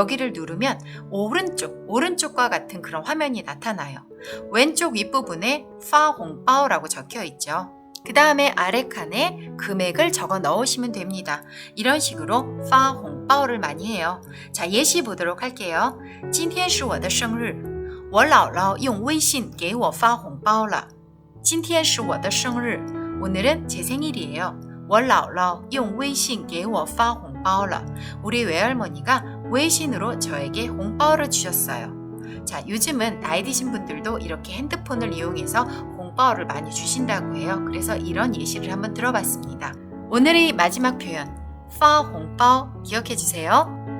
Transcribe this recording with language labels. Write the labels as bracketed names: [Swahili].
[Korean] 여기를 누르면 오른쪽과 같은 그런 화면이 나타나요. 왼쪽 윗부분에 파 홍바오라고 적혀 있죠. 그 다음에 아래 칸에 금액을 적어 넣으시면 됩니다. 이런 식으로 파 홍바오를 많이 해요. 자, 예시 보도록 할게요. [Chinese] 今天是我的生日我姥姥用微信给我发红包了今天是我的生日 [Korean] 오늘은 제 생일이에요. [Chinese] 我姥姥用微信给我发红包了 [Korean] 우리 외할머니가 웨이신으로 저에게 홍바오를 주셨어요. 자, 요즘은 나이 드신 분들도 이렇게 핸드폰을 이용해서 홍바오를 많이 주신다고 해요. 그래서 이런 예시를 한번 들어봤습니다. 오늘의 마지막 표현, 파 홍바오 기억해 주세요.